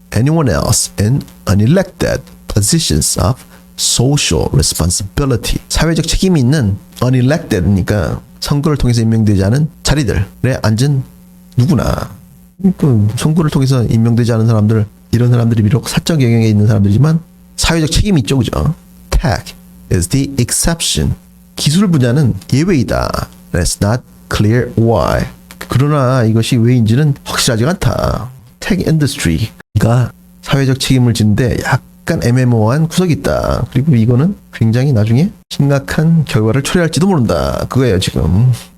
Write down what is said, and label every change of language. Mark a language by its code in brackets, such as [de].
[en] anyone else in unelected positions of social responsibility, [ko] 사회적 책임이 있는 unelected니까 선거를 통해서 임명되지 않은 자리들에 앉은 누구나, 그 선거를 통해서 임명되지 않은 사람들, 이런 사람들이 비록 사적 영역에 있는 사람들이지만 사회적 책임이 있죠, 그죠? [en] tech is the exception, [ko] 기술 분야는 예외이다. [en] It's not clear why, [ko] 그러나 이것이 왜인지는 확실하지가 않다. tech industry가 사회적 책임을 지는데 약간 애매모호한 구석이 있다. 그리고 이거는 굉장히 나중에 심각한 결과를 초래할지도 모른다. 그거예요 지금.